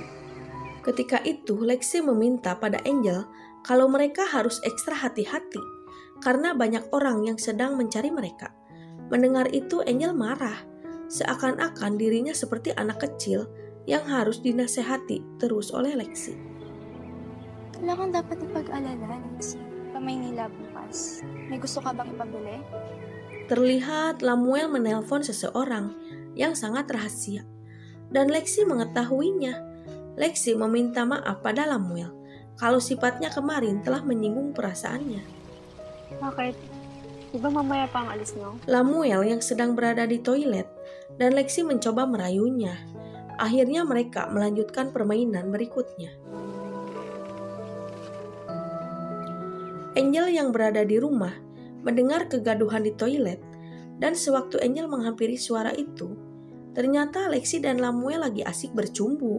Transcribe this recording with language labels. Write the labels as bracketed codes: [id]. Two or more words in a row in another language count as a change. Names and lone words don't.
[id] Ketika itu, Lexi meminta pada Angel kalau mereka harus ekstra hati-hati karena banyak orang yang sedang mencari mereka. Mendengar itu, Angel marah, seakan-akan dirinya seperti anak kecil yang harus dinasehati terus oleh Lexi. [tl] Wala kang dapat ipag-alala, Lexi. Pa Maynila bukas. May gusto ka bang ipabili? [id] Terlihat Lamuel menelpon seseorang yang sangat rahasia. Dan Lexi mengetahuinya. Lexi meminta maaf pada Lamuel kalau sifatnya kemarin telah menyinggung perasaannya. [tl] Bakit? Di ba mamaya pa ang alis nyo? [id] Lamuel yang sedang berada di toilet dan Lexi mencoba merayunya. Akhirnya mereka melanjutkan permainan berikutnya. Angel yang berada di rumah mendengar kegaduhan di toilet, dan sewaktu Angel menghampiri suara itu, ternyata Lexi dan Lamuel lagi asik bercumbu.